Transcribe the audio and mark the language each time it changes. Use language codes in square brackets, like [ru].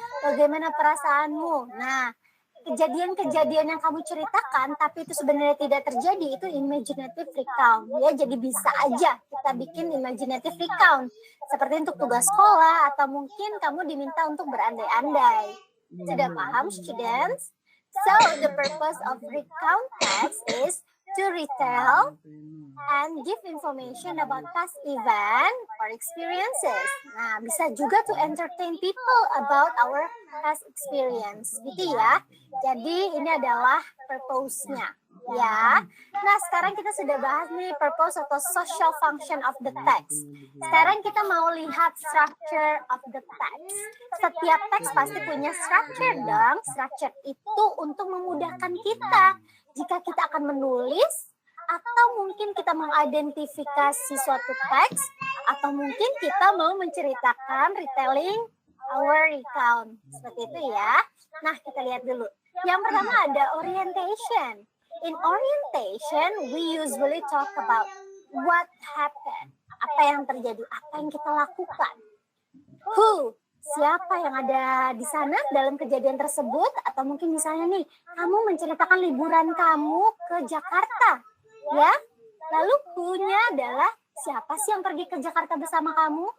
[id] Bagaimana perasaanmu? Nah, kejadian-kejadian yang kamu ceritakan tapi itu sebenarnya tidak terjadi, itu imaginative recount ya. Jadi bisa aja kita bikin imaginative recount seperti untuk tugas sekolah atau mungkin kamu diminta untuk berandai-andai. Sudah paham, [en] students? So the purpose of recount text is to retell and give information about past event or experiences. [id] Nah, bisa juga [en] to entertain people about our past experience, [id] gitu ya. Jadi ini adalah purpose-nya, ya. Nah, sekarang kita sudah bahas nih purpose atau [en] social function of the text. [id] Sekarang kita mau lihat [en] structure of the text. [id] Setiap teks pasti punya structure dong. Structure itu untuk memudahkan kita jika kita akan menulis, atau mungkin kita mengidentifikasi suatu teks, atau mungkin kita mau menceritakan [en] retelling our recount. [id] Seperti itu ya. Nah, kita lihat dulu. Yang pertama ada orientation. [en] In orientation, we usually talk about what happened. [id] Apa yang terjadi, apa yang kita lakukan. Who, siapa yang ada di sana dalam kejadian tersebut, atau mungkin misalnya nih, kamu menceritakan liburan kamu ke Jakarta, ya. Lalu who-nya adalah siapa sih yang pergi ke Jakarta bersama kamu?